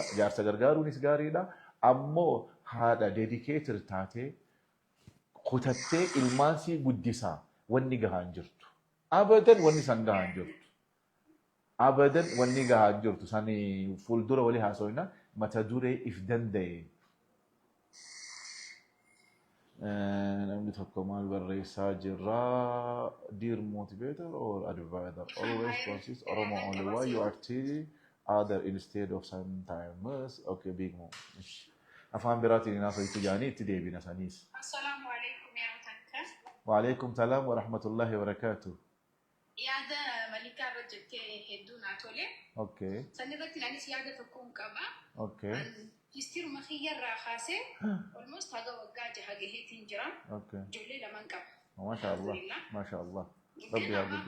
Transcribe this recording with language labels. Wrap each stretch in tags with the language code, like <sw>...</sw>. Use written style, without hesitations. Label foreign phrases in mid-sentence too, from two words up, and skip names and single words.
<om>Jaarsa gargaaruunis gaariidha. Ammoo haadha dedikeetir taatee kutattee ilmaan sii guddisaa wanni gahaan jirtu. Abadan wanni san gahaan jirtu. Abadan wanni gahaan jirtu. Sani fuuldura walii haasofna mata duree if danda'e. Namni tokko maal barreessaa jirra?</om> <en>Dear motivator or advisor, always consist Oromo only. Why you are telling other instead of sometimes? Okay, big move.</en> <om>Afaan biraatiin inaasoo itti jaanii itti deebina saniis.</om> <ar>Assalaamu alaikum yaa tanka. وعليكم السلام ورحمة الله وبركاته.</ar> <om>Yaada Malikaa irra jettee hedduu naa tole.</om> <en>Okay.</en> <om>Sanirratti anis yaada tokkoon qaba.</om> <en>Okay.</en> <om>Histiruma kiyyarraa kaasee almost haga waggaa jaha gaheetiin jira.</om> <en>Okay.</en> <om>Ijoollee lamaan qaba.</om> <ar>ما شاء الله. ما شاء الله.</ar> <om>Rabbi yaa guddisa.</om>